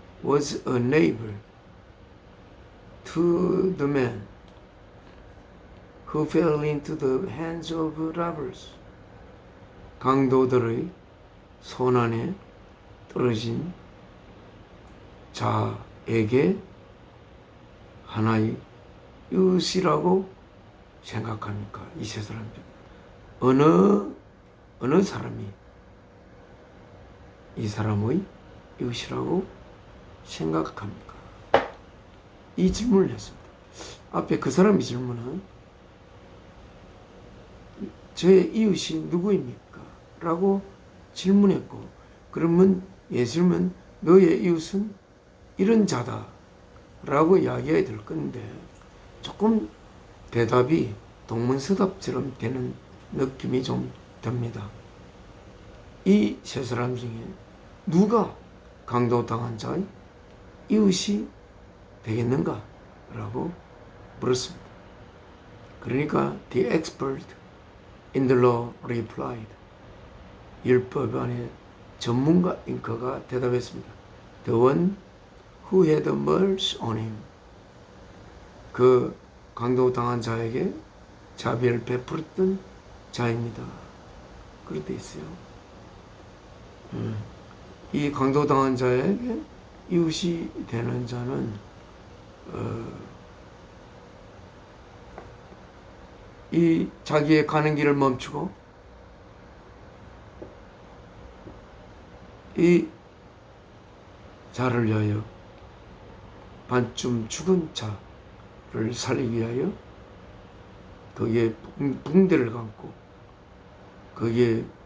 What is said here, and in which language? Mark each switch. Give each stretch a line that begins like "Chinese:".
English: was a neighbor to the man who fell into the hands of robbers.
Korean: 강도들의 손안에 떨어진 자에게 하나의 이웃이라고 생각합니까? 이 세 사람 중 어느 사람이 이 사람의 이웃이라고 생각합니까? 이 질문을 했습니다. 앞에 그 사람의 질문은 저의 이웃이 누구입니까? 라고 질문했고, 그러면 예수님은 너의 이웃은 이런 자다 라고 이야기해야 될 건데 조금 대답이 동문서답처럼 되는 느낌이 좀 듭니다. 이 세 사람 중에 누가 강도당한 자의 이웃이 되겠는가? 라고 물었습니다. 그러니까
English: the expert in the law replied.
Korean: 율법안의 전문가인 그가 대답했습니다.
English: The one who had mercy on him.
Korean: 그 강도당한 자에게 자비를 베풀었던 자입니다. 그렇게 있어요. 이 강도당한 자에게 이웃이 되는 자는 이 자기의 가는 길을 멈추고 이 자를 위하여 반쯤 죽은 자를 살리기 위하여 거기에 붕대를 감고 거기에